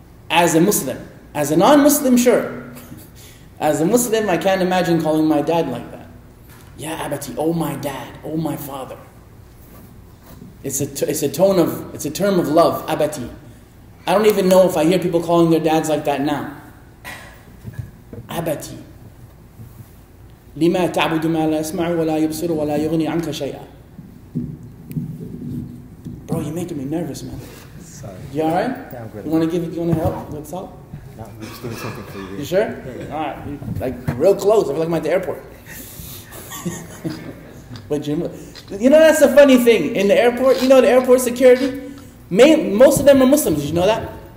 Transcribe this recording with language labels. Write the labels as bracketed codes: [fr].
[en] As a Muslim, as a non-Muslim, sure. As a Muslim, I can't imagine calling my dad like that. Ya abati, oh my dad, oh my father. It's a term of love, abati. I don't even know if I hear people calling their dads like that now. [ar] Abati. لما تعبد ما لا يسمع ولا يبصر ولا يغني عنك شيئا. [en] Bro, you're making me nervous, man. Sorry. You alright? Yeah, I'm good. You want to help? Let's help? No, we're just doing something for you. You sure? Yeah. Alright. Like real close. I feel like I'm at the airport. But that's the funny thing. In the airport, the airport security, most of them are Muslims. Did you know that?